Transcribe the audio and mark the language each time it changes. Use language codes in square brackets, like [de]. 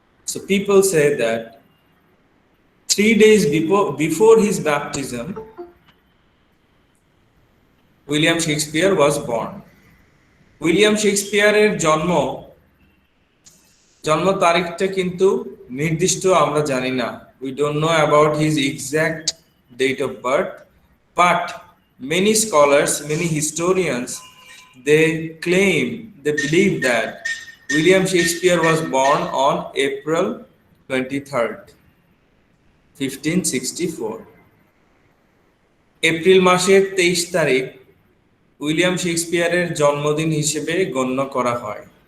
[en] So people say that 3 days before his baptism, William Shakespeare was born. [bn] William শেক্সপিয়ারের জন্ম তারিখটা কিন্তু নির্দিষ্ট আমরা জানি না। [en] We don't know about his exact date of birth, but many scholars, many historians, they believe that William Shakespeare was born on April 23rd, 1564. [bn] April মাসের 23 তারিখ William শেক্সপিয়ারের জন্মদিন হিসেবে গণ্য করা হয়।